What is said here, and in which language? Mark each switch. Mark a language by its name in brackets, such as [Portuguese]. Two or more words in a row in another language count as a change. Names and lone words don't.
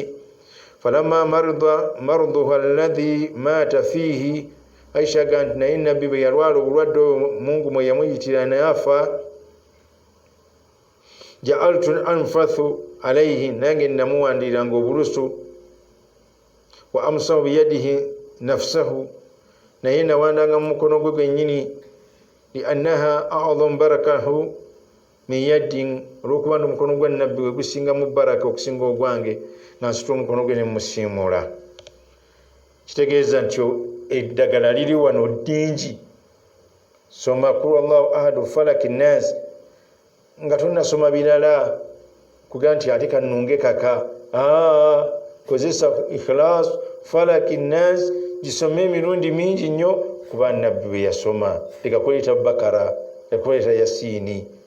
[Arabic] فلما مرضه الذي مات فيه, [Ganda] Aisha ganti naye Nabbi bwe yalwala obulwadde Mungu mwe yamuyitira nayafa, [Arabic] جعلت أنفث عليه, [Ganda] nange namuwandira ng'obulusu, [Arabic] وأمسح بيده نفسه, [Ganda] naye nawandanga mu mukono gwe gwennyini, [Arabic] لأنها أعظم بركته من يد, [Ganda] olw'okuba omukono gwa Nabbi we gusinga mu baraka okusinga ogwange, nga nsitula omukono gwe ne musiimula. Kitegeeza nti eddagala liri wano ddingi. Soma [Arabic] قل الله أحد [Ganda] falaki nas nga tonnasoma birala kuga nti ate kannunge kaka. Kozesa ikhlas falaki nas, gisome emirundi mingi nnyo kuba Nabbi bwe yasoma. Tekakuleeta Bakara, tekakuleeta Yasiini.